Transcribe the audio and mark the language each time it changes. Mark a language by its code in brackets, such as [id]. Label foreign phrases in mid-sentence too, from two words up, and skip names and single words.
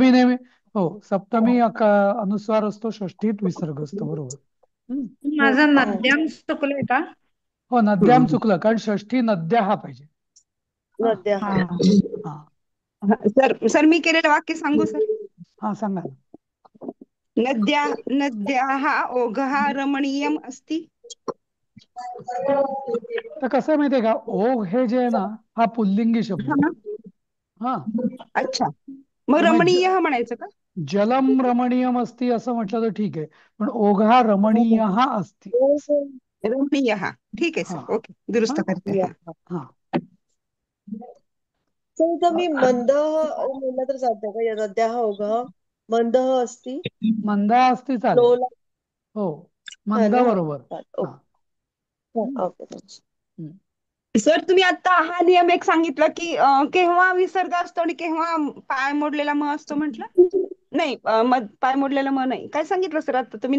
[mr] सप्तमी नेहमी, हो, सप्तमी अनुस्वार असतो, षष्ठीत विसर्ग असतो, बरोबर. हम्म. माझं नद्याम चुकलंय का? हो, नद्याम चुकलं, कारण षष्ठी नद्या हा पाहिजे. हा नद्या हा. हा. हा हा, सर सर मी केलेलं वाक्य सांगू सर? हा, सांगा ना. [sa] नद्याः ओघः रमणीयम अस्ति. [mr] तर कसं आहे माहितीये का, ओघ हे जे आहे ना, हा पुल्लिंगी शब्द आहे. हा, हा, अच्छा, मग तर मग रमणीय म्हणायचं का? [sa] जलम रमणीयम असती [mr] असं म्हटलं तर ठीक आहे, पण [sa] ओघा रमणीय हा असती. [mr] रमणीय हा, ठीक आहे हा सर, ओके, दुरुस्त हा करते. या. हा, हा सर इथं मी मंदः म्हणलं तर चालतंय का? [sa] या नद्या ओघः मंदः अस्ति मंदा असती [mr] चालेल. फ्लोला. हो, हा मंदा ना. बरोबर. हा. ओके. हा, हम्म, ओके. हम्म. सर तुम्ही आता हा नियम एक सांगितला की केव्हा विसर्ग असतो आणि केव्हा पाय मोडलेला म असतो म्हटलं? नाही, पाय मोडलेला म नाही, काय सांगितलं सर आता तुम्ही?